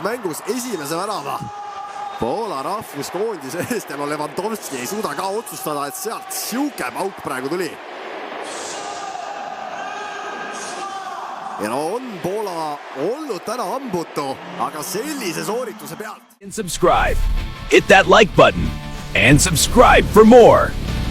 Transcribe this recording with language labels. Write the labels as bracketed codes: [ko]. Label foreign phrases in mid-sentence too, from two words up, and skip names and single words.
[et] mängus esimese värava Poola rahvuskoondise eest ja no Lewandowski ei suuda ka otsustada, et sealt siuke pauk praegu tuli. Ja no on Poola olnud täna hambutu, aga sellise soorituse pealt. [en] And subscribe. Hit that like button and subscribe for more.